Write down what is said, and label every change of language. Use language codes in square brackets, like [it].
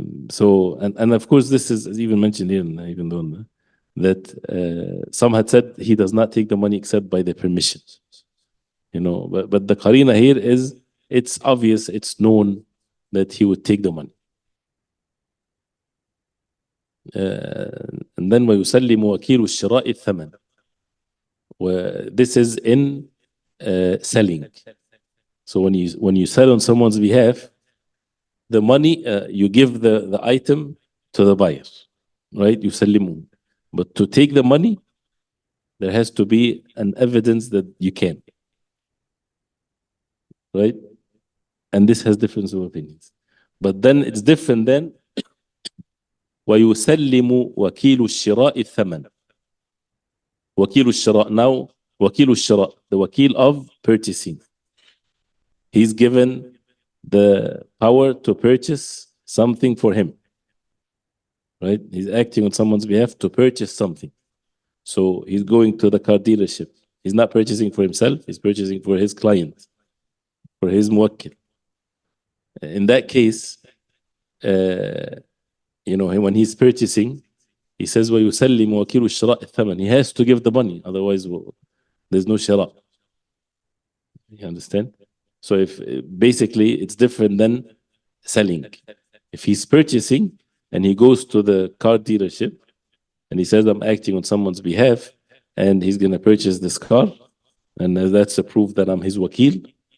[en] So of course this is even mentioned here, even though that some had said he does not take the money except by the permission. But the qarina here is, it's obvious, it's known that he would take the money. And then [ar] ويسلم وكيل الشراء الثمن. [en] This is in selling. So when you sell on someone's behalf, the money, you give the item to the buyer, right? [ar] يسلمه. [en] But to take the money, there has to be an evidence that you can, right? And this has difference of opinions. But then it's different then. [ar] ويسلم وكيل الشراء الثمن. وكيل الشراء, [en] now وكيل الشراء, the wakil of purchasing, he's given the power to purchase something for him, right? He's acting on someone's behalf to purchase something. So he's going to the car dealership. He's not purchasing for himself, he's purchasing for his client, for his muwakkil. In that case, when he's purchasing, He says [ar] ويسلم وكيل الشراء الثمن. [en] He has to give the money, otherwise there's no shira. You understand? So if basically it's different than selling. If he's purchasing and he goes to the car dealership and he says, I'm acting on someone's behalf and he's going to purchase this car, and that's a proof that I'm his wakil.